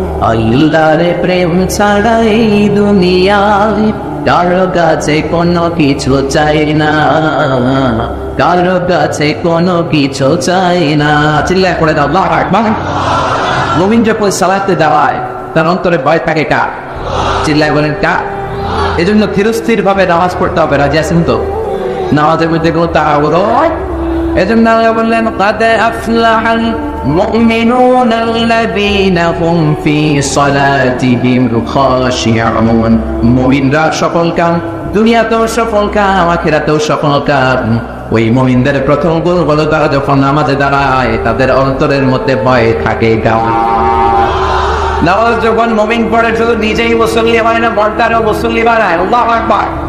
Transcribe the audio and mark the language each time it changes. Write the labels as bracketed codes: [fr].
[bn] আল্লাহর প্রেম ছাড়াই দুনিয়ায় কারো কাছে কোনো কিছু চাই না, কারো কাছে কোনো কিছু চাই না। চিল্লায় পড়ে দাও আল্লাহু আকবার। মুমিন যখন সালাতে দাঁড়ায় তার অন্তরে ভয় থাকে কার? চিল্লায় বলেন কার? এজন্য ধীরস্থির ভাবে নামাজ পড়তে হবে। রাজি আছেন তো? নামাজের মধ্যে কোনো তাড়াহুড়ো, এজন্য আল্লাহ বললেন [ar] قد أفلح المؤمنون الذين هم في صلاتهم خاشعون। [bn] মুমিনরা সফল কাম, দুনিয়াতেও সফল কাম, আখিরাতেও সফল কাম। ওই মুমিনদের প্রথম গুণ হলো তারা যখন নামাজে দাঁড়ায় তাদের অন্তরের মধ্যে ভয় থাকে কার? নামাজ যখন মুমিন পড়ে শুধু নিজেই মুসল্লি হয় না, মনটারও মুসল্লি বানায়। আল্লাহু আকবার।